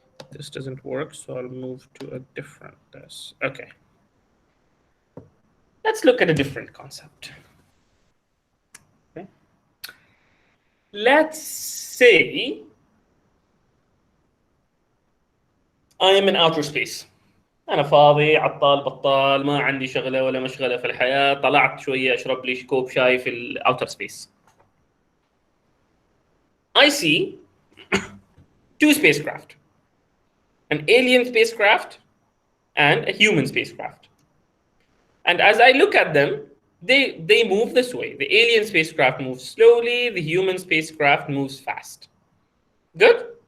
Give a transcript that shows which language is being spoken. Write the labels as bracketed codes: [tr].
[en] This doesn't work, so I'll move to a different this. Okay. Let's look at a different concept. let's say I am in outer space. [ar] أنا فاضي عطال بطال ما عندي شغلة ولا مشغلة في الحياة، طلعت شوية أشرب لي كوب شاي في الأوتر سبيس. [en] I see two spacecraft, an alien spacecraft and a human spacecraft. And as I look at them, they move this way. The alien spacecraft moves slowly, the human spacecraft moves fast. Good?